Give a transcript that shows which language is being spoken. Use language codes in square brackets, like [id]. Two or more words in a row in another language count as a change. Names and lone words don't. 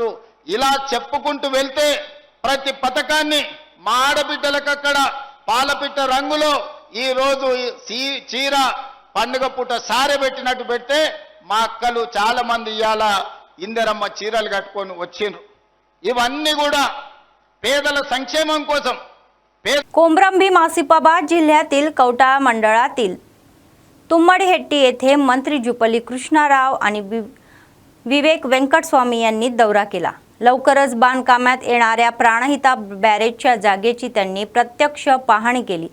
[te] ఇలా చెప్పుకుంటూ వెళ్తే ప్రతి పథకాన్ని మా ఆడబిడ్డలకు అక్కడ పాలపిట్ట రంగులో ఈ రోజు చీర పండుగ పూట సారె పెట్టినట్టు పెడితే మా అక్కలు చాలా మంది ఇవాళ ఇందిరమ్మ చీరలు కట్టుకొని వచ్చిండ్రు. ఇవన్నీ కూడా పేదల संक्षेमम కోసం. [mr] कोमरम भीम आसिफाबाद जिल्ह्यातील कवठा मंडळातील तुम्मडहेट्टी येथे मंत्री जुपली कृष्णाराव आणि विवेक वेंकटस्वामी यांनी दौरा केला. लवकरच बांधकामात येणाऱ्या प्राणहिता बॅरेजच्या जागेची त्यांनी प्रत्यक्ष पाहणी केली.